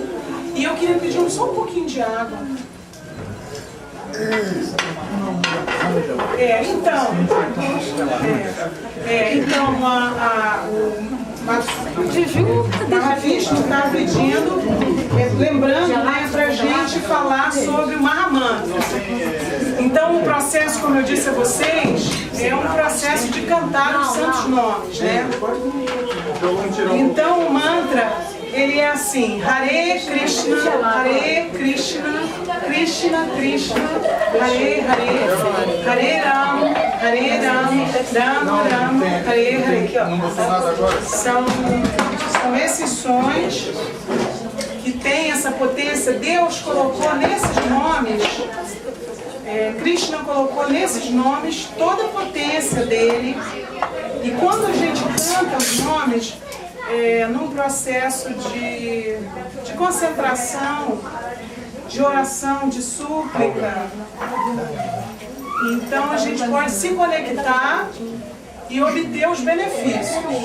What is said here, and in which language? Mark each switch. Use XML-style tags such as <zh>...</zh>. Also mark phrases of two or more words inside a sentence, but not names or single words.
<pt>E eu queria pedir só um pouquinho de água. Então o Mahavishnu está pedindo, lembrando, né, para a gente falar sobre o Mahamantra. Então o processo, como eu disse a vocês, é um processo de cantar os santos nomes, né? Então o mantra, ele é assim:</pt> <sa>हरे कृष्ण, कृष्ण कृष्ण, हरे हरे, हरे राम, राम राम, हरे हरे.</sa> <pt>São esses sons que tem essa potência. Deus colocou nesses nomes, Krishna colocou nesses nomes toda a potência dele. E quando a gente canta os nomes, num processo de concentração, de oração, de súplica, então a gente pode se conectar e obter os benefícios.</pt>